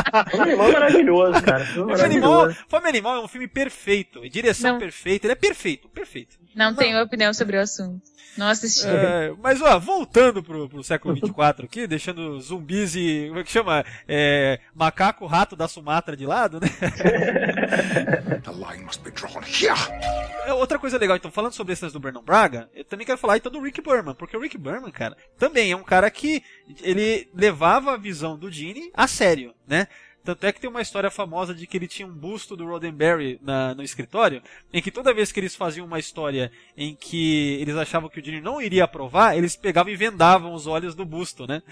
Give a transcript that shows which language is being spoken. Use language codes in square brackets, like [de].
[pt] Fome Animal é maravilhoso, cara. Fome Animal é um filme perfeito, direção perfeita, ele é perfeito, perfeito. Não tenho opinião sobre o assunto. Não assisti. Mas, ó, voltando pro século 24 aqui, deixando zumbis e, como é que chama? Macaco, rato da Sumatra de lado, né? [en] The line must be drawn here. [pt] Outra coisa legal, então, falando sobre essas do Brandon Braga, eu também quero falar então do Rick Berman, porque o Rick Berman, cara, também é um cara que ele levava a visão do Gene a sério, né? Tanto é que tem uma história famosa de que ele tinha um busto do Roddenberry no escritório, em que toda vez que eles faziam uma história em que eles achavam que o Gene não iria aprovar, eles pegavam e vendavam os olhos do busto, né?